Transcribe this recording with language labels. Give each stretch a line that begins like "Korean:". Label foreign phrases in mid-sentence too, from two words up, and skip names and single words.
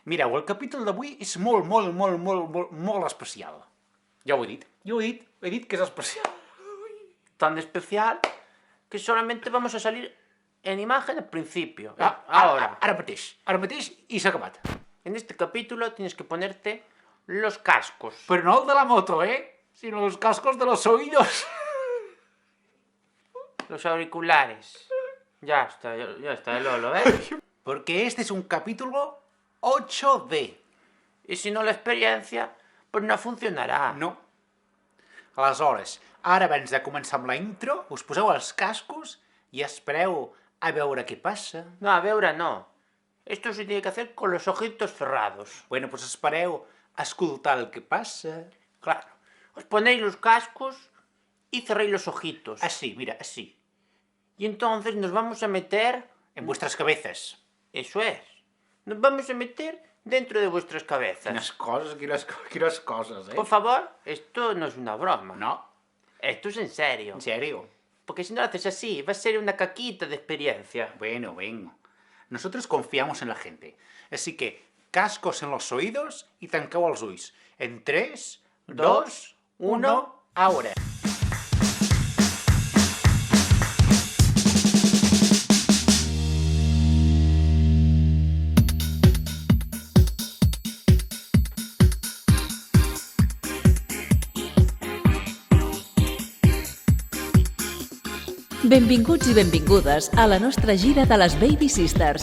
Catalan: Mireu, el capítol d'avui és molt especial. Ja ho he dit, he dit que és especial.
Spanish: Tan especial que solamente vamos a salir en imagen al principio.
Catalan: Ara mateix i s'ha acabat.
Spanish: En este capítulo tienes que ponerte los cascos.
Catalan: Però no el de la moto,
Spanish: sino los cascos de los oídos. Los auriculares. Ya está, Lolo, Porque este es un capítulo 8D. Y si no la experiencia, pues no funcionarà. No.
Catalan: Aleshores, ara abans de començar amb la intro, us poseu els cascos i espereu a veure què passa. No, a veure, no.
Spanish: Esto se tiene que hacer con los ojitos cerrados.
Catalan: Bueno, pues espereu a escoltar el que passa.
Spanish: Claro. Os ponéis los cascos y cerréis los ojitos. Así, mira, así. Y entonces nos vamos a meter... En vuestras cabezas. Eso es. Nos vamos a meter dentro de vuestras cabezas.
Catalan: Quines coses,
Spanish: Por favor, esto no es una broma. No. Esto es en serio. ¿En serio? Porque si no lo haces así, va a ser una caquita de experiencia. Bueno. Nosotros confiamos en la gente. Así que, cascos en los oídos y
Catalan: tancau els ulls.
Spanish: En 3, 2, 1, ahora.
Catalan: Benvinguts i benvingudes a la nostra gira de les Baby Sisters.